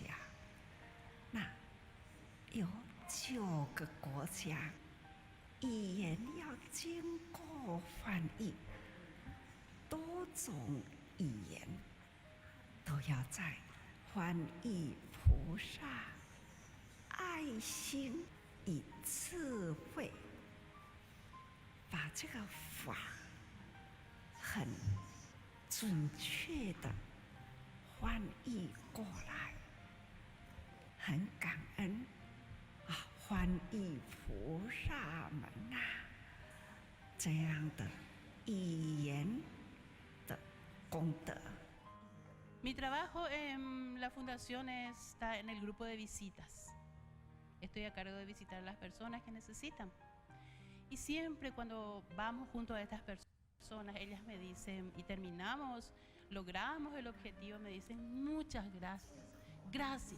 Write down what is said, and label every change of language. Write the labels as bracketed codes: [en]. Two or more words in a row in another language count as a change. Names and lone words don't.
[zh] 那有9个国家语言要经过翻译，多种语言都要在翻译菩萨爱心与智慧，把这个法很准确的翻译过来，很感恩啊，翻译菩萨们呐，这样的语言的功德。 [es] Mi trabajo en la fundación está en el grupo de visitas. Estoy a cargo de visitar a las personas que necesitan. Y siempre cuando vamos junto a estas personas, ellas me dicen, y terminamos, logramos el objetivo, me dicen muchas gracias, gracias.